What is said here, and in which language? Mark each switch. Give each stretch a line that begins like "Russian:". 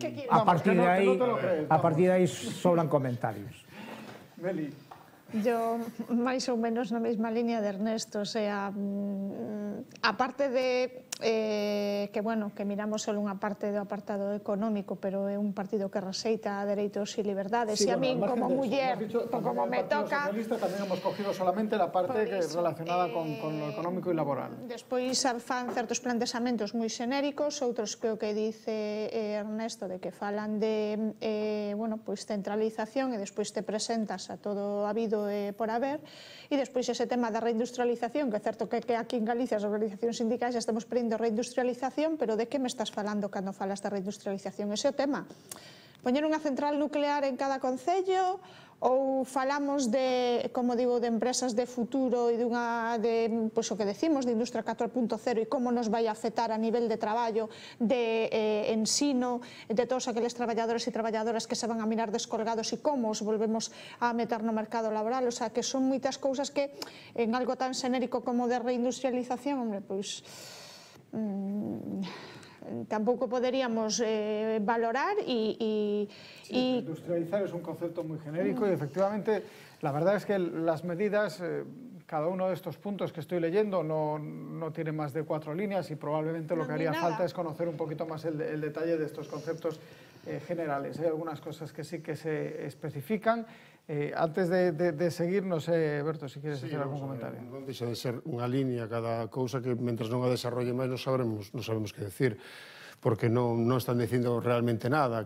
Spanish: a partir de ahí sobran comentarios. Meli.
Galician: Yo, máis ou menos na mesma línea de Ernesto, o sea, aparte de que, bueno, que miramos só unha parte do apartado económico, pero é un partido que rexeita dereitos e liberdades, e a min como muller, como me toca...
Spanish: Tamén hemos cogido solamente la parte relacionada con lo económico e laboral.
Galician: Despois fan certos plantexamentos moi xenéricos, outros creo que dice Ernesto de que falan de, bueno, pois centralización, e despois te presentas a todo habido por haber, e despois ese tema da reindustrialización, que é certo que aquí en Galicia, sobre organizacións sindicais já estamos pedindo reindustrialización, pero de que me estás falando cando falas da reindustrialización? Ese é o tema. Poñer unha central nuclear en cada concello, ou falamos de, como digo, de empresas de futuro e pois o que decimos, de industria 4.0 e como nos vai a afectar a nivel de traballo, de ensino, de todos aqueles traballadores e traballadoras que se van a mirar descolgados e como os volvemos a meter no mercado laboral. O sea, que son moitas cousas que en algo tan xenérico como de reindustrialización, hombre, pois tampouco poderíamos valorar y...
Spanish: Industrializar es un concepto muy genérico y efectivamente la verdad es que las medidas, cada uno de estos puntos que estoy leyendo no tiene más de 4 líneas y probablemente lo que haría falta es conocer un poquito más el detalle de estos conceptos generales. Hay algunas cosas que sí que se especifican. Antes de seguir, no sé, Berto, si quieres hacer algún comentario.
Galician: Non deixa de ser unha línea cada cousa que, mentre non a desarrolle máis, non sabemos que decir, porque non están dicindo realmente nada.